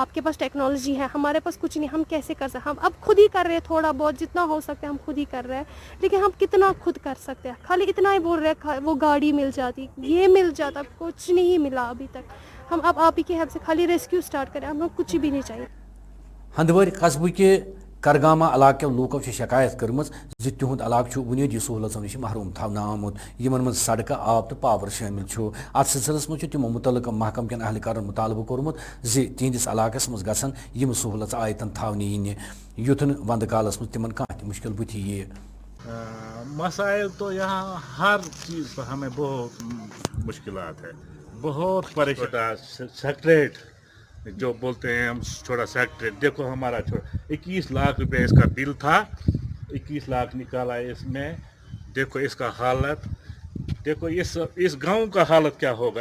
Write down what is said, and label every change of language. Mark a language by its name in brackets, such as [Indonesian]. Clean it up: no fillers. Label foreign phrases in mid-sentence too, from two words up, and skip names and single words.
[Hindi] आपके पास टेक्नोलॉजी है, हमारे पास कुछ नहीं, हम कैसे कर सकते? हम अब खुद ही कर रहे हैं, थोड़ा बहुत जितना हो सकता है हम खुद ही कर रहे हैं, लेकिन हम कितना खुद कर सकते हैं? खाली इतना ही बोल रहे हैं वो गाड़ी मिल जाती, ये मिल जाता, कुछ नहीं मिला अभी तक। हम अब आप ही की हेल्प से खाली [English] rescue start [Hindi] करें, हमें कुछ भी नहीं चाहिए। [Kashmiri] हंदवर कस्बे के करगामा इलाके लूकों से शिकायत कर्म तिहुद इलाक बुनियादी सहूलतों नश महरूम थवना आमुत यमन मज सड़क आब तो पावर शामिल अत सिलसिलस मज तिमो मुतलक महकम कन अहलकार मुतालबह कोर्मुत तिहंदिस इलाकस मज गसन यम सहूलत आयतन थवने इन युथ वंद कालस मज तिमन कह मुश्किल बुथि ये। [Hindi] मसाइल तो यहाँ हर चीज़ पर हमें बहुत मुश्किलात है, बहुत परेशान। सेक्रेट जो बोलते हैं हम छोटा सेक्रेट, देखो हमारा छोटा 21 लाख रुपए इसका बिल था, 21 लाख निकाला इसमें, देखो इसका हालत, देखो इस गांव का हालत क्या होगा।